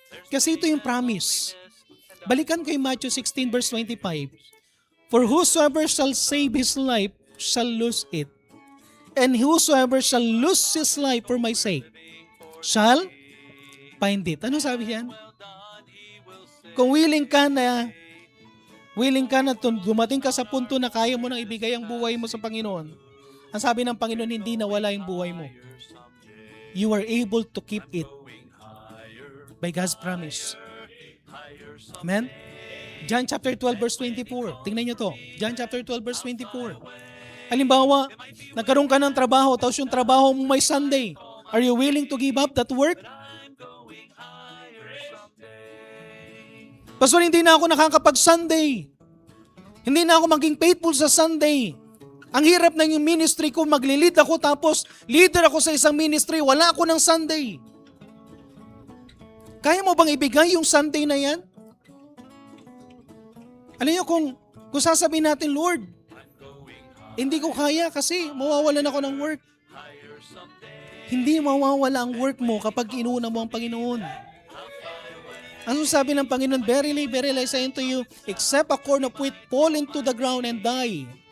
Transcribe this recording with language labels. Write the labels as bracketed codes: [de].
[tl] Kasi ito yung promise. Balikan ko yung Matthew 16 verse 25. [en] For whosoever shall save his life shall lose it. And whosoever shall lose his life for my sake shall find it. [tl] Ano sabi yan? Kung willing ka na dumating ka sa punto na kaya mo nang ibigay ang buhay mo sa Panginoon, ang sabi ng Panginoon, hindi nawala yung buhay mo. [en] You are able to keep it by God's promise. [tl] Amen? John chapter 12 verse 24. Tingnan nyo to. John chapter 12 verse 24. Halimbawa, nagkaroon ka ng trabaho, tapos yung trabaho mo may Sunday. [en] Are you willing to give up that work? [tl] Pastor, hindi na ako nakakapag-Sunday. Hindi na ako maging faithful sa Sunday. Ang hirap na yung ministry ko, magli-lead ako tapos leader ako sa isang ministry, wala ako ng Sunday. Kaya mo bang ibigay yung Sunday na yan? Alam niyo, kung sasabihin natin, Lord, hindi ko kaya kasi mawawalan ako ng work. Hindi mawawala ang work mo kapag inuuna mo ang Panginoon. Ano sabi ng Panginoon? [en] Verily, verily, I say unto you, except a corn of wheat fall into the ground and die.